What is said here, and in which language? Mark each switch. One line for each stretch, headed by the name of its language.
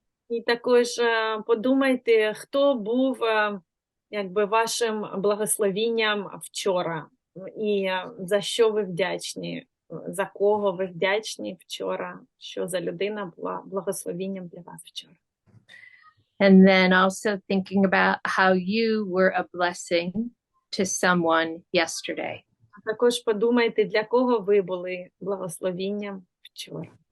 Ukrainian: І також подумайте, хто був якби вашим благословінням вчора, і за що ви вдячні, за кого ви вдячні вчора, що за людина була благословінням для вас вчора.
English: And then also thinking about how you were a blessing to someone yesterday.
Ukrainian: А також подумайте, для кого ви були благословінням вчора.